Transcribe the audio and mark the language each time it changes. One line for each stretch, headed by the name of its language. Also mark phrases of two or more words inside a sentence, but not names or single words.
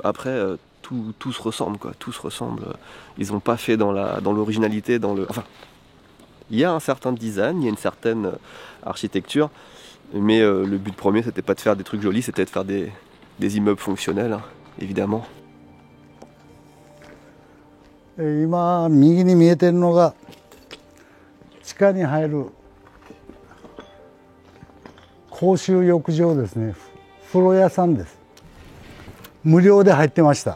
French: Après, tout se ressemble, quoi. Tout se ressemble. Ils n'ont pas fait dans l'originalité, Enfin, il y a un certain design, il y a une certaine architecture, mais le but premier, c'était pas de faire des trucs jolis, c'était de faire des immeubles fonctionnels, hein, évidemment.
Japanese: 今右に見えてるのが地下に入る公衆浴場ですね。風呂屋さんです。無料で入ってました。